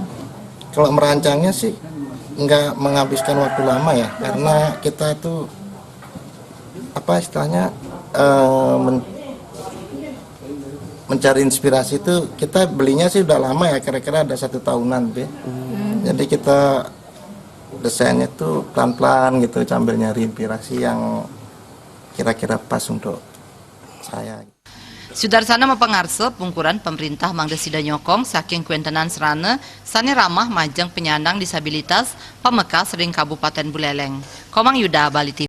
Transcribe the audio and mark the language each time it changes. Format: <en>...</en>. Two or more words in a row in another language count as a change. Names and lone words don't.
<id>Kalau merancangnya sih nggak menghabiskan waktu lama ya, karena kita itu apa istilahnya mencari inspirasi itu kita belinya sih udah lama ya, kira-kira ada 1 tahunan deh. Jadi kita desainnya tuh pelan-pelan gitu sambil nyari inspirasi yang kira-kira pas untuk saya.</id> <ban>Sudarsana mapangarse pungkuran pemerintah mangda sida nyokong saking kuentenan serana sane ramah majeng penyandang disabilitas Pamekas ring Kabupaten Buleleng. Komang Yuda Bali TV.</ban>